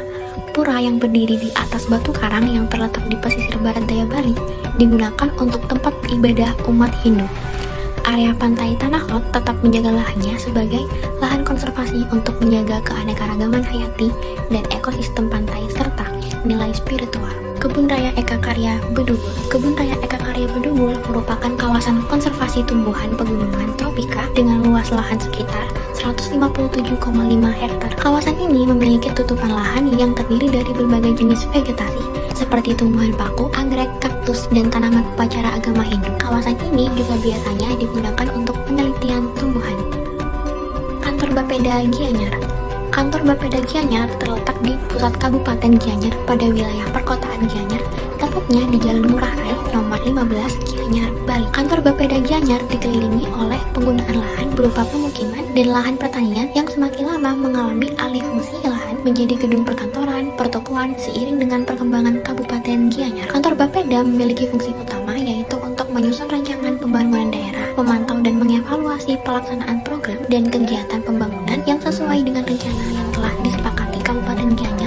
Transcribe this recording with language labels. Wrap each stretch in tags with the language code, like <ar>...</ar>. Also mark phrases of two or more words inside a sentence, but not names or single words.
<id>Pura yang berdiri di atas batu karang yang terletak di pesisir barat daya Bali digunakan untuk tempat ibadah umat Hindu. Area Pantai Tanah Lot tetap menjaga lahannya sebagai lahan konservasi untuk menjaga keanekaragaman hayati dan ekosistem pantai serta nilai spiritual. Kebun Raya Eka Karya Bedugul. Kebun Raya Eka Karya Bedugul merupakan kawasan konservasi tumbuhan pegunungan tropika dengan luas lahan sekitar 157,5 hektar. Kawasan ini memiliki tutupan lahan yang terdiri dari berbagai jenis vegetasi seperti tumbuhan paku, anggrek, kaktus, dan tanaman upacara agama Hindu. Kawasan ini juga biasanya digunakan untuk penelitian tumbuhan. Kantor Bapeda Gianyar. Kantor Bapeda Gianyar terletak di pusat Kabupaten Gianyar pada wilayah perkotaan Gianyar, tepatnya di Jalan Murah Rai nomor 15 Gianyar, Bali. Kantor Bapeda Gianyar dikelilingi oleh penggunaan lahan berupa pemukiman dan lahan pertanian yang semakin lama mengalami alih fungsi lahan menjadi gedung perkantoran, pertokoan seiring dengan perkembangan Kabupaten Gianyar. Kantor Bapeda memiliki fungsi utama yaitu untuk menyusun rancangan pembangunan daerah, memantau dan mengevaluasi pelaksanaan program dan kegiatan pembangunan yang sesuai dengan rencana yang telah disepakati Kabupaten Gianyar.</id>